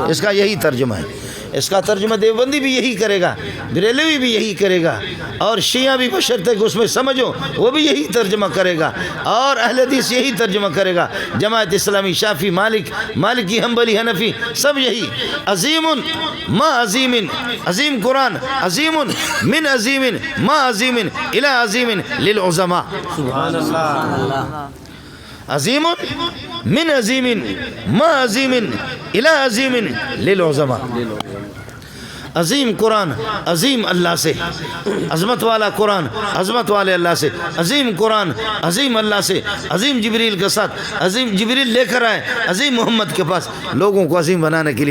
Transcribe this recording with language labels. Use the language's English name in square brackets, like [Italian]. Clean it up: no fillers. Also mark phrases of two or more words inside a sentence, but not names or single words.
[Urdu] اس کا یہی ترجمہ ہے۔ اس کا ترجمہ دیوبندی بھی یہی کرے گا، بریلوی بھی یہی کرے گا، اور شیعہ بھی بشرطے کہ اس میں سمجھو وہ بھی یہی ترجمہ کرے گا، اور اہل حدیث یہی ترجمہ کرے گا، جماعت اسلامی، شافعی، مالکی، حنبلی، حنفی، سب یہی۔ [Arabic] عظیم ما عظیم، عظیم قرآن، عظیم من عظیم ما عظیم الی عظیم للعظماء۔ سبحان اللہ، عظیم من عظیم ما عظیم الی عظیم للعظماء۔ [Urdu] عظیم قرآن، عظیم اللہ سے، عظمت والا قرآن، عظمت والے اللہ سے، عظیم قرآن، عظیم اللہ سے، عظیم جبریل کے ساتھ، عظیم جبریل لے کر آئے عظیم محمد کے پاس، لوگوں کو عظیم بنانے کے لیے۔